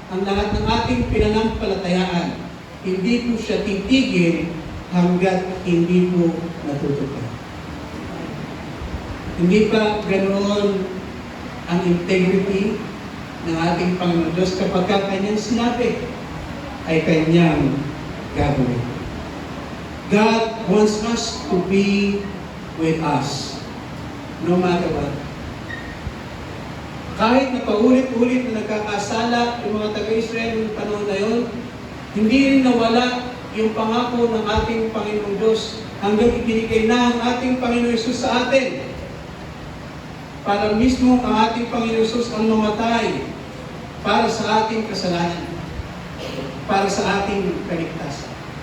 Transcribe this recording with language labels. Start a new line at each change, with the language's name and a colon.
Filipino: ang lahat ng ating pinanampalatayaan. Hindi po siya titigil hanggat hindi po natutupad. Hindi pa ganoon ang integrity ng ating Panginoon Diyos kapag kanyang sinabi ay kanyang gagawin.
English: God wants us to be with us no matter what.
Filipino: Kahit na paulit-ulit na nagkakasala yung mga taga-Israel noong panahon na yun, hindi rin nawala yung pangako ng ating Panginoong Diyos hanggang ibinigay na ang ating Panginoon Yesus sa atin. Para mismo ang ating Panginoon Yesus ang mamatay para sa ating kasalanan, para sa ating kaligtasan.